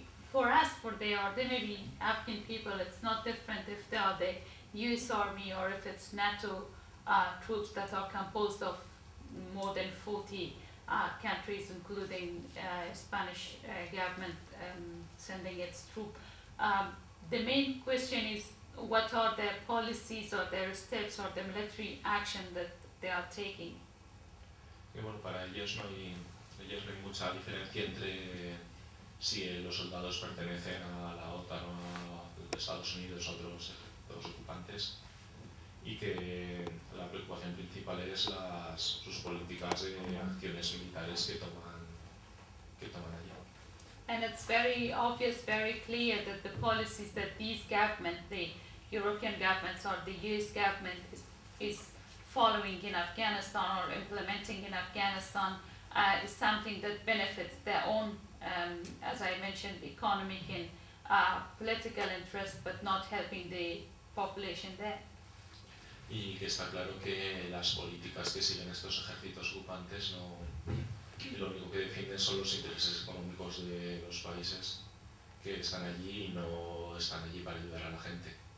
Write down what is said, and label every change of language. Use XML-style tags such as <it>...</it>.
<en>For us, for the ordinary Afghan people, it's not different if they are the US Army or if it's NATO troops that are composed of more than 40 countries, including Spanish government sending its troops. The main question is, what are their policies or their steps or the military action that they are taking?</en> <es>Ellos ven mucha diferencia entre si los soldados pertenecen a la OTAN o a Estados Unidos o a otros ocupantes, y que la preocupación principal es sus políticas de acciones militares que toman allí.</es> <en>And it's very obvious, very clear that the policies that these governments, the European governments or the US government, is following in Afghanistan or implementing in Afghanistan, is something that benefits their own, as I mentioned, economic and political interests, but not helping the population there.</en> <es>Y que está claro que las políticas que siguen estos ejércitos ocupantes no, lo único que defienden son los intereses económicos de los países que están allí y no están allí para ayudar a la gente.</es>